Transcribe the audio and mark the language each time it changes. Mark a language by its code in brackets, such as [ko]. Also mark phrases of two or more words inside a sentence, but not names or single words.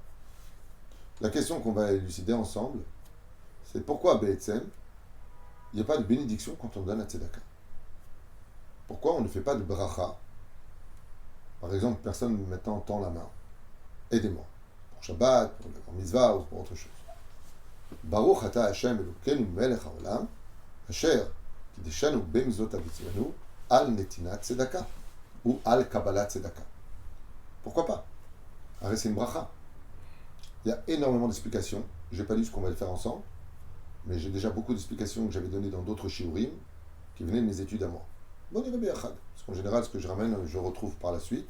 [fr] La question qu'on va élucider ensemble, c'est pourquoi Be'etzem, il n'y a pas de bénédiction quand on donne la tzedaka. Pourquoi on ne fait pas de bracha? Par exemple, personne maintenant tend la main. Aidez-moi. Pour Shabbat, pour mitzvah ou pour autre chose. [he] ברוך אתה השם אלוקינו מלך העולם אשר קדשנו במצוותיו וציוונו על נתינת צדקה ou על קבלת צדקה. [fr] Pourquoi pas? Arrête, c'est une bracha. Il y a énormément d'explications. Je n'ai pas lu ce qu'on va le faire ensemble, mais j'ai déjà beaucoup d'explications que j'avais données dans d'autres shiurim qui venaient de mes études à moi. Bon, il y a parce qu'en général, ce que je ramène, je retrouve par la suite.